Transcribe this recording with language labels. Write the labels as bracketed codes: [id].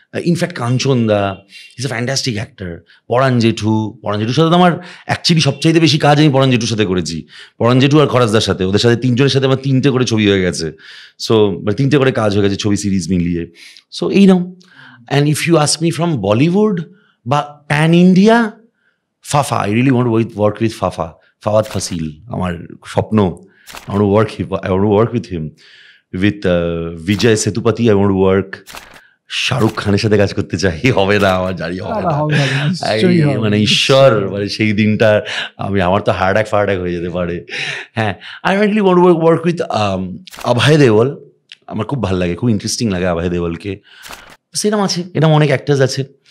[bn] In fact Kanchan the [en] Is a fantastic actor. [bn] পরাণ জেঠুর সাথে তো আমার অ্যাকচুয়ালি সবচাইতে বেশি কাজ আমি পরাণ জেঠুর সাথে করেছি। পরাণ জেঠু আর খরাজদার সাথে, ওদের সাথে তিনজনের সাথে আমার 3টে করে ছবি হয়ে গেছে। সো 3টে করে কাজ হয়ে গেছে ছবি সিরিজ মিলিয়ে। সো এইরকম। [en] And if you ask me from Bollywood বা pan India, Fafa, I really want work with Fahadh Faasil. [bn] আমার স্বপ্ন, [en] I want to work with him. With Vijay Sethupathi, I want to work. [bn] Shahrukh খানের সাথে কাজ করতে চাই, হবে না আমার, জানি হবে না, মানে ঈশ্বর, মানে সেই দিনটা আমার তো হার্ট অ্যাটাক হয়ে যেতে পারে। হ্যাঁ, [en] I really want to work with Abhay Deol. [bn] আমার খুব ভালো লাগে, খুব ইন্টারেস্টিং লাগে অভয় দেওয়ালকে। সেরকম আছে, এরকম অনেক অ্যাক্টার্স আছে।